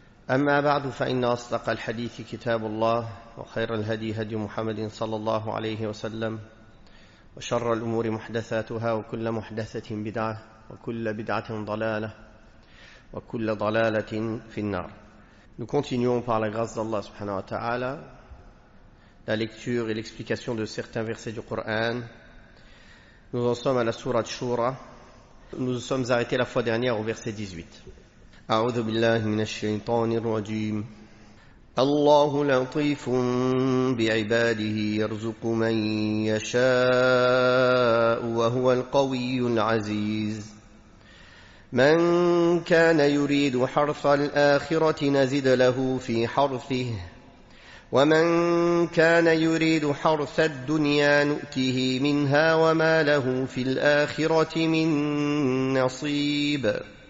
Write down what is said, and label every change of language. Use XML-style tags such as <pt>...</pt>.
<ar>أما بعد فإن أصدق الحديث كتاب الله وخير الهدي هدي محمد صلى الله عليه وسلم وشر الأمور محدثاتها وكل محدثة بدعة وكل بدعة ضلالة وكل ضلالة في النار.</ar> <fr>Nous continuons par la grâce d'Allah</fr> <ar>subhanahu wa ta'ala</ar> <fr>la lecture et l'explication de certains versets du Coran. Nous en sommes à la sourate Shura. Nous nous sommes arrêtés la fois dernière au verset 18.</fr> <ar>أعوذ بالله من الشيطان الرجيم. الله لطيف بعباده يرزق من يشاء وهو القوي العزيز. من كان يريد حرث الآخرة نزد له في حرثه ومن كان يريد حرث الدنيا نؤته منها وما له في الآخرة من نصيب.</ar>